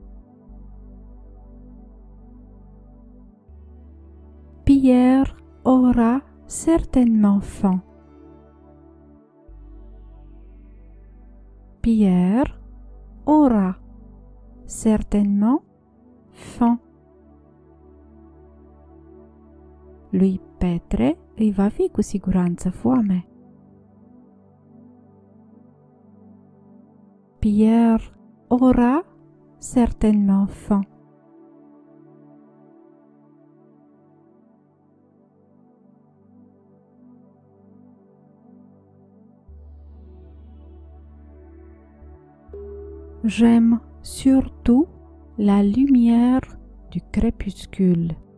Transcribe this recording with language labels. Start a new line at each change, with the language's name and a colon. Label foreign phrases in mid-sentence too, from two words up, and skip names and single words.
French: Pierre aura certainement faim. Pierre aura certainement faim.
Romanian: Lui Petre îi va fi cu siguranță foame.
French: Pierre aura certainement faim. J'aime surtout la lumière du crépuscule.